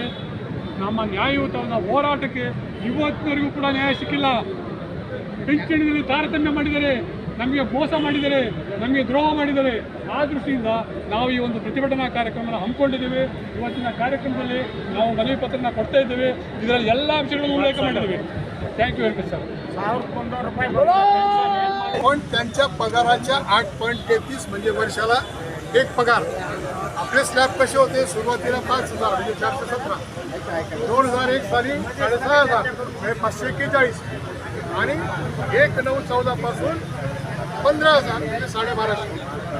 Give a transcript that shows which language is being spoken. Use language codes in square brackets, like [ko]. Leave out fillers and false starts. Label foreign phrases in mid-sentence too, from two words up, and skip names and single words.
[kn] ನಮ್ಮ ನ್ಯಾಯಯುತವಾದ ಹೋರಾಟಕ್ಕೆ ಇವತ್ತಿನವರೆಗೂ ಕೂಡ ನ್ಯಾಯ ಸಿಕ್ಕಿಲ್ಲ. ಪಿಂಚಣಿಯಲ್ಲಿ ತಾರತಮ್ಯ ಮಾಡಿದ್ದಾರೆ, ನಮಗೆ ಮೋಸ ಮಾಡಿದ್ದಾರೆ, ನಮಗೆ ದ್ರೋಹ ಮಾಡಿದ್ದಾರೆ. ಆ ದೃಷ್ಟಿಯಿಂದ ನಾವು ಈ ಒಂದು ಪ್ರತಿಭಟನಾ ಕಾರ್ಯಕ್ರಮವನ್ನು ಹಮ್ಮಿಕೊಂಡಿದ್ದೇವೆ. ಇವತ್ತಿನ ಕಾರ್ಯಕ್ರಮದಲ್ಲಿ ನಾವು ಮನವಿ ಪತ್ರನ ಕೊಡ್ತಾ ಇದ್ದೇವೆ. ಇದರಲ್ಲಿ ಎಲ್ಲ ಅಂಶಗಳನ್ನು उल्लेख ಮಾಡಿದ್ದೇವೆ. [en] thank you very much sir. [mr] 1015 रुपये पण त्यांच्या पगाराच्या 8.33 म्हणजे वर्षाला एक पगार. आपले स्लॅब कसे होते? सुरुवातीला 5000 म्हणजे 417, 2001 साली 6500 म्हणजे 541 आणि 1/9/14 पासून 15000 म्हणजे 1250.